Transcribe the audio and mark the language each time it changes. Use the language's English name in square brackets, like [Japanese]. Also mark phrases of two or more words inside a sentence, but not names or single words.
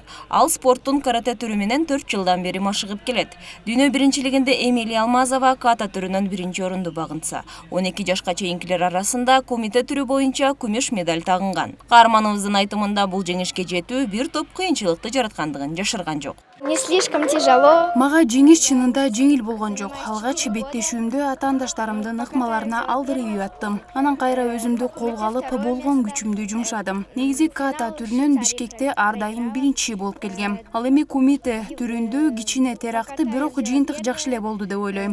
[Kyrgyz] Ал спорттун каратэ түрү менен 4 жылдан бери машыгып келет. Дүйнө биринчилигинде Эмилия Алмазова ката түрүнөн биринчи орунду багынса, 12 жашка чейинкилер арасында комите түрү боюнча күмүш медаль тагынган. Каарманыбыздын айтымында бул жеңишке жетүү бир топ кыйынчылыкты жараткандыгын жашырган жок. [Russian] Не слишком тяжело. [Kyrgyz] Мага жеңиш чынында жеңил болгон жок. Алгач беттешүүмдө атаандаштарымдын ыкмаларына алдырып аттым. Анан кайра өзүмдү колго алып болгон күчүмдү жумшадым. Негизи ката түрүнөн Бишкекте ар дайым биринчи болуп келгем. Ал эми комите түрүндө кичине теракты, бирок жыйынтык жакшы эле болду деп ойлойм.